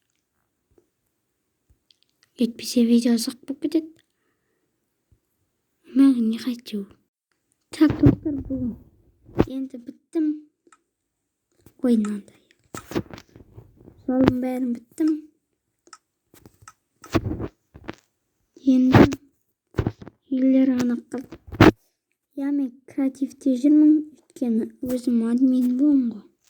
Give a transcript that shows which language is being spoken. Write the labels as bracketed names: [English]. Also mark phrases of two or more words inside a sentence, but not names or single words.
[Kazakh] Етпесе видео ұзақ болып кетеді. Маған [Russian] не хочу. [Kazakh] Так, достар, бүгін енді біттім. Ой, мынандай. Жолдың бәрін біттім. Енді үйлер ғана қалды. Я, мен креативте жүрмін, өйткені өзім админ боламын ғой.